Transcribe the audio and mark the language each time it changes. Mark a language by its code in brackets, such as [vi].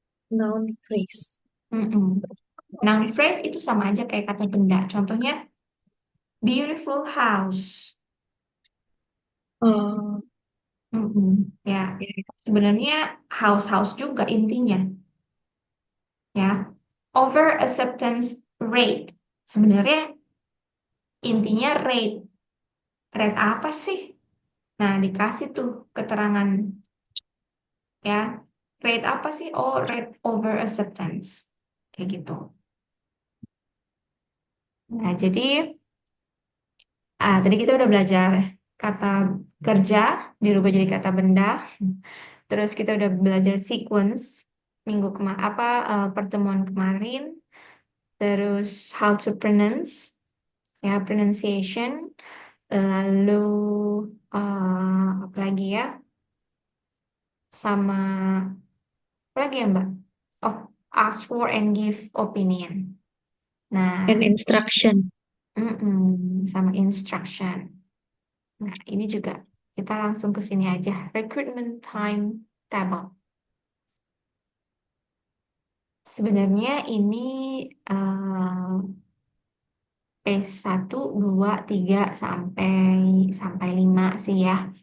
[en] Noun phrase. [id] Mm-mm. Noun phrase itu sama aja kayak kata benda. [en] Contohnya, beautiful house. Oh, Mm-mm. Ya, ya. [id] sebenarnya house-house juga intinya. [en] Ya, over acceptance rate. [id] Sebenarnya intinya rate. Rate apa sih? Nah, dikasih tuh keterangan ya. Rate apa sih? [en] Oh, rate over acceptance. [id] Kayak gitu. Nah, jadi tadi kita udah belajar kata kerja dirubah jadi kata benda. Terus kita udah belajar sequence minggu pertemuan kemarin. Terus [en] how to pronounce, ya pronunciation. [id] Lalu apa lagi ya? Sama apa lagi ya Mbak? Oh, [en] ask for and give opinion. And [id] Nah, [en] instruction. [id] sama instruction. Nah, ini juga kita langsung ke sini aja. [en] Recruitment timetable. [id] Sebenarnya ini eh, P1, 2, 3 sampai 5 sih ya.